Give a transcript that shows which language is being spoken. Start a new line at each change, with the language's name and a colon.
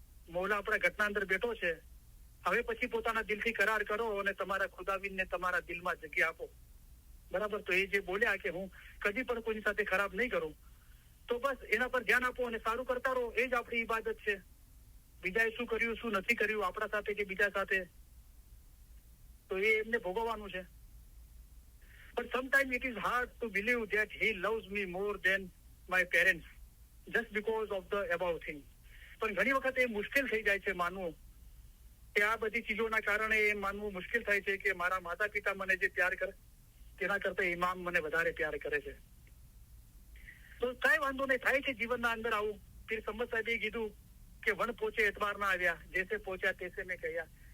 Gujarati: મૌલા આપણા ઘટના અંદર બેઠો છે, હવે પછી પોતાના દિલથી કરાર કરો અને તમારા ખુદાવિનને તમારા દિલમાં જગ્યા આપો. બરાબર? તો એ જે બોલ્યા કે હું કદી પણ કોઈની સાથે ખરાબ નહીં કરું, તો બસ એના પર ધ્યાન આપો અને સારું કરતા રહો. એ જ આપણી ઇબાદત છે. બીજાએ શું કર્યું શું નથી કર્યું આપણા સાથે કે બીજા સાથે, તો એ એમને ભોગવવાનું છે.
English: But sometimes it is hard to believe that he loves me more than my parents just because of the above thing.
Gujarati: પણ ઘણી વખત એ મુશ્કેલ થઈ જાય છે માનવું, કે આ બધી ચીજોના કારણે એ માનવું મુશ્કેલ થાય છે કે મારા માતા પિતા મને જે પ્યાર કરે તેના કરતા ઇમામ મને વધારે પ્યાર કરે છે. તો કઈ વાંધો નહીં, થાય છે જીવનના અંદર આવું. પીર સમદ સાહેબે કીધું કે વન પહોંચે એતબાર ના આવ્યા, જેસે પહોંચ્યા તેસે મેં કહ્યા.